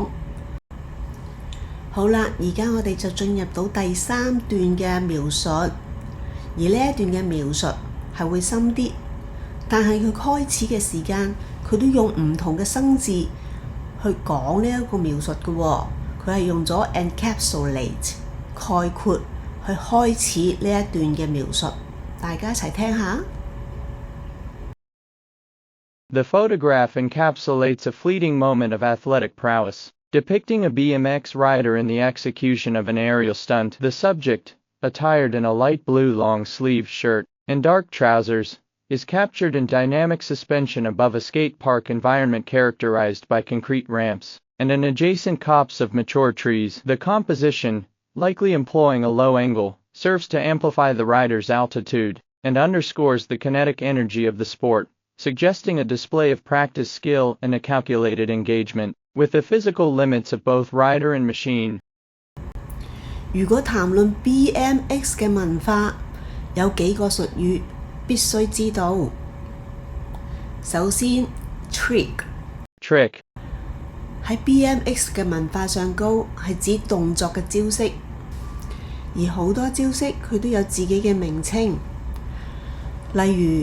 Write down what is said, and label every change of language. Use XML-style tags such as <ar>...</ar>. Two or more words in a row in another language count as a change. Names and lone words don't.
<yue>好啦，而家我哋就進入到第3段嘅描述，而呢一段嘅描述係會深啲，但係佢開始嘅時間，佢都用唔同嘅生字去講呢一個描述嘅喎，佢係用咗 encapsulate 概括去開始呢一段嘅描述，大家一齊聽下。</yue> <en>The photograph encapsulates a fleeting moment of athletic prowess. Depicting a BMX rider in the execution of an aerial stunt. The subject, attired in a light blue long-sleeved shirt and dark trousers, is captured in dynamic suspension above a skate park environment characterized by concrete ramps and an adjacent copse of mature trees. The composition, likely employing a low angle, serves to amplify the rider's altitude and underscores the kinetic energy of the sport, suggesting a display of practice skill and a calculated engagement with the physical limits of both rider and machine.</en> <yue>如果談論 BMX 嘅文化，有幾個術語必須知道。首先 ，trick Trick 喺 BMX 嘅文化上高係指動作嘅招式，而好多招式佢都有自己嘅名稱，例如</yue>